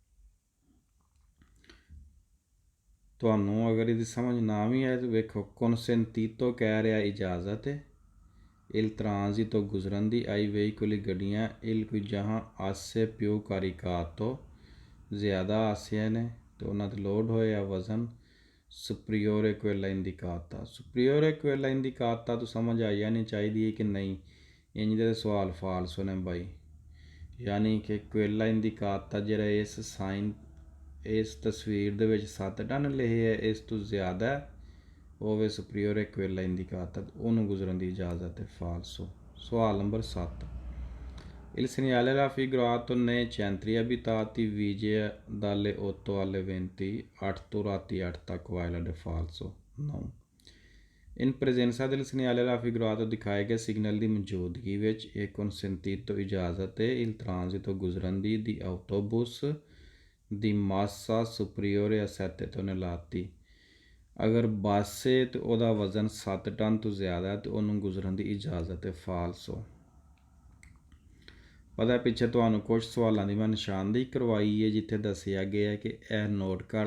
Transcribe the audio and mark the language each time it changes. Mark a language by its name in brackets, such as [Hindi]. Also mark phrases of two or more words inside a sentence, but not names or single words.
[Punjabi] ਤੁਹਾਨੂੰ ਅਗਰ ਇਹਦੀ ਸਮਝ ਨਾ ਵੀ ਆਏ ਤਾਂ ਵੇਖੋ consentito ਕਹਿ ਰਿਹਾ ਇਜਾਜ਼ਤ ਹੈ [Italian] il transito [Punjabi] ਗੁਜ਼ਰਨ ਦੀ [Italian] ai veicoli [Punjabi] ਗੱਡੀਆਂ [Italian] il cui [Punjabi] ਜਹਾਂ [Italian] asse più caricato [Punjabi] ਜ਼ਿਆਦਾ ਆਸਿਆਂ ਨੇ ਅਤੇ ਉਹਨਾਂ 'ਤੇ ਲੋਡ ਹੋਇਆ ਵਜ਼ਨ [Italian] superiore quella indicata superiore quella indicata [Punjabi] ਤੋਂ ਸਮਝ ਆ ਜਾਣੀ ਚਾਹੀਦੀ ਹੈ ਕਿ ਨਹੀਂ ਇੰਝ ਦੇ ਸਵਾਲ ਫਾਲਸੋ ਨੇ ਬਾਈ ਯਾਨੀ ਕਿ [Italian] quella indicata [Punjabi] ਜਿਹੜਾ ਇਸ ਸਾਈਨ ਇਸ ਤਸਵੀਰ ਦੇ ਵਿੱਚ 7 ਟਨ ਲਿਖੇ ਹੈ ਇਸ ਤੋਂ ਜ਼ਿਆਦਾ ਹੋਵੇ [Italian] superiore quella indicata [Punjabi] ਉਹਨੂੰ ਗੁਜ਼ਰਨ ਦੀ ਇਜਾਜ਼ਤ ਹੈ ਫਾਲਸੋ। ਸਵਾਲ ਨੰਬਰ [Italian] 7 il segnale raffigurato nei centri abitati vige dalle 8 alle 20 8 ਤੋਂ [Punjabi] ਰਾਤੀ 8 ਤੱਕ ਵਾਇਲਡ ਫਾਲਸੋ 9 [Italian] in presenza del segnale raffigurato [Punjabi] ਦਿਖਾਏ ਗਏ ਸਿਗਨਲ ਦੀ ਮੌਜੂਦਗੀ ਵਿੱਚ ਇਹ consentito ਇਜਾਜ਼ਤ ਹੈ [Italian] il transito [Punjabi] ਗੁਜ਼ਰਨ ਦੀ autobus ਦੀ [Italian] massa superiore [Punjabi] ਆ 7 tonnellate ਅਗਰ ਬੱਸ ਹੈ ਤਾਂ ਉਹਦਾ ਵਜ਼ਨ 7 ਟਨ ਤੋਂ ਜ਼ਿਆਦਾ ਅਤੇ ਉਹਨੂੰ ਗੁਜ਼ਰਨ ਦੀ ਇਜਾਜ਼ਤ ਹੈ ਫਾਲਸੋ। ਪਤਾ ਪਿੱਛੇ ਤੁਹਾਨੂੰ ਕੁਝ ਸਵਾਲਾਂ ਦੀ ਮੈਂ ਨਿਸ਼ਾਨਦੇਹੀ ਕਰਵਾਈ ਹੈ ਜਿੱਥੇ ਦੱਸਿਆ ਗਿਆ ਕਿ ਇਹ ਨੋਟ ਕਰ